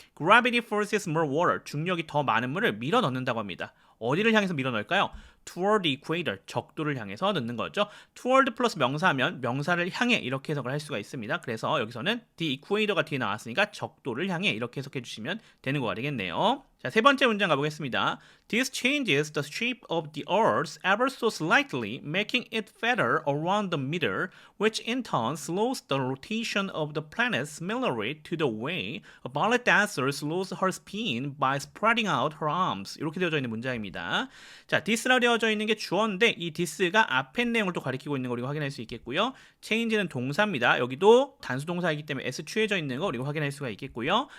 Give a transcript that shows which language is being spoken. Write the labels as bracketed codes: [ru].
[en] Gravity forces more water [ko] 중력이 더 많은 물을 밀어 넣는다고 합니다. 어디를 향해서 밀어 넣을까요? [en] toward the equator, [ko] 적도를 향해서 넣는 거죠. toward 플러스 명사하면 명사를 향해 이렇게 해석을 할 수가 있습니다. 그래서 여기서는 the equator가 뒤에 나왔으니까 적도를 향해 이렇게 해석해 주시면 되는 거가 되겠네요. 자, 세 번째 문장 가보겠습니다. [en] This changes the shape of the earth ever so slightly, making it fatter around the middle, which in turn slows the rotation of the planet similarly to the way a ballet dancer slows her spin by spreading out her arms. [ko] 이렇게 되어져 있는 문장입니다. 자, this라 되어져 있는 게 주어인데 이 this가 앞에 내용을 또 가리키고 있는 거 우리가 확인할 수 있겠고요. change는 동사입니다. 여기도 단수 동사이기 때문에 s 취해져 있는 거 우리가 확인할 수가 있겠고요.